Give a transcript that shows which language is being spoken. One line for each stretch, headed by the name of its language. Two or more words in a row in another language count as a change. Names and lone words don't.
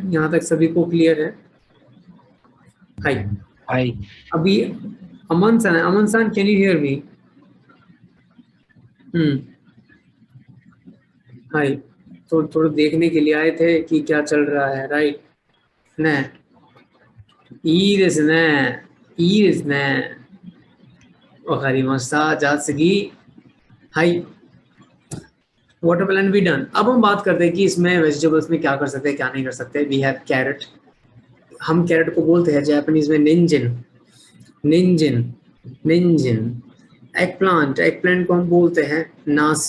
Hindi: यहाँ तक सभी को क्लियर है? हाय हाय।
English: अभी अमन सन, अमन सन, can you hear me?
Hindi: हाय, तो थोड़ा देखने के लिए आए थे कि क्या चल रहा है, राइट ने?
Japanese: いいですね、いいですね。わかりました。じゃあ次、はい、वाटरमेलन भी डन।
Hindi: अब हम बात करते हैं कि इसमें वेजिटेबल्स में क्या कर सकते हैं, क्या नहीं कर सकते।
English: we have carrot,
Hindi: हम कैरेट को बोलते हैं जापानीज में निंजिन, निंजिन, निंजिन।
English: egg plant, egg plant
Hindi: को हम बोलते हैं नास।